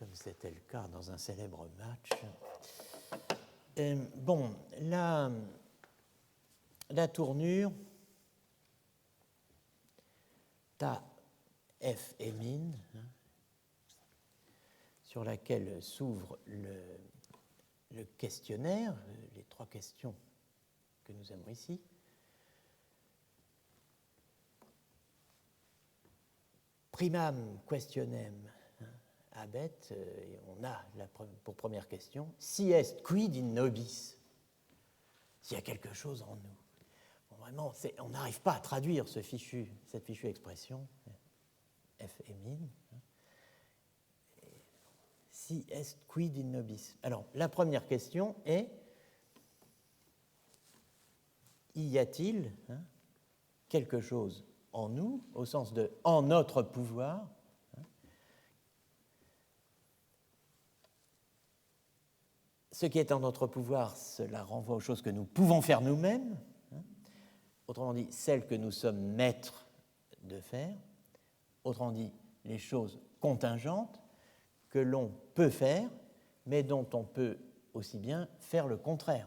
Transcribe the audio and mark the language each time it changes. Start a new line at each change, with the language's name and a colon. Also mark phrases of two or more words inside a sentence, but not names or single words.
French: comme c'était le cas dans un célèbre match. Bon, la tournure ta F et min, sur laquelle s'ouvre le questionnaire, les 3 questions que nous avons ici.
Latin: Primam questionem habet,
French: et on a pour première question,
Latin: si est quid in nobis,
French: s'il y a quelque chose en nous. Bon, vraiment, on n'arrive pas à traduire cette fichue expression, F et min.
Latin: Si est quid in nobis.
French: Alors, la première question est, y a-t-il quelque chose en nous, au sens de en notre pouvoir, ce qui est en notre pouvoir, cela renvoie aux choses que nous pouvons faire nous-mêmes, autrement dit, celles que nous sommes maîtres de faire, autrement dit, les choses contingentes que l'on peut faire, mais dont on peut aussi bien faire le contraire.